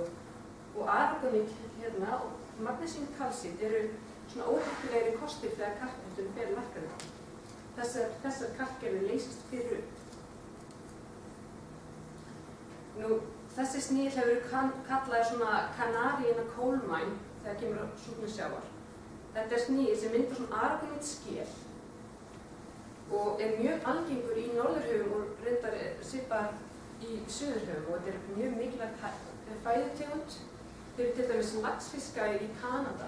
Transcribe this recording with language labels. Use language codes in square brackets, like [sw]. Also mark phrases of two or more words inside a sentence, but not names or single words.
[is] Og argonít hérna og magnesín kalsít eru svona óheppilegri kostir þegar kalkmettun fer lækkandi. Þessar kalkgerðir leysast fyrir upp. Nú, þessi sníll hefur verið kallaður svona [en] canary in a coal mine [is] þegar kemur á súrnun sjávar. Þetta er sníll sem myndar svona argonít-skel og er mjög algengur í norðurhöfum og reyndar svipar í suðurhöfum og þetta er mjög mikilvægt fæðutegund fyrir til dæmis laxfiska í Kanada.